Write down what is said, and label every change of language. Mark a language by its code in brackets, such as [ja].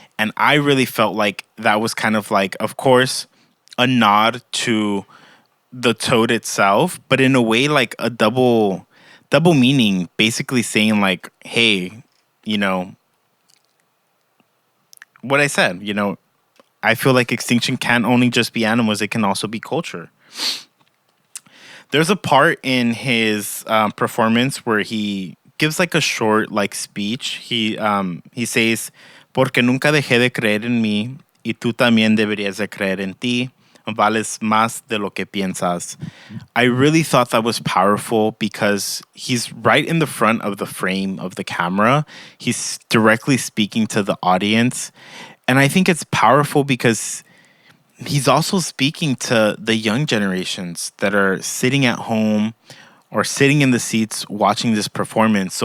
[en] And I really felt like that was kind of like, of course, a nod to the toad itself, but in a way like a double meaning, basically saying like, hey, what I said, I feel like extinction can't only just be animals, it can also be culture. There's a part in his performance where he gives like a short like speech. He says, [es] "Porque nunca dejé de creer en mí y tú también deberías de creer en ti. Vales más de lo que piensas." [en] I really thought that was powerful because he's right in the front of the frame of the camera. He's directly speaking to the audience. And I think it's powerful because he's also speaking to the young generations that are sitting at home or sitting in the seats watching this performance.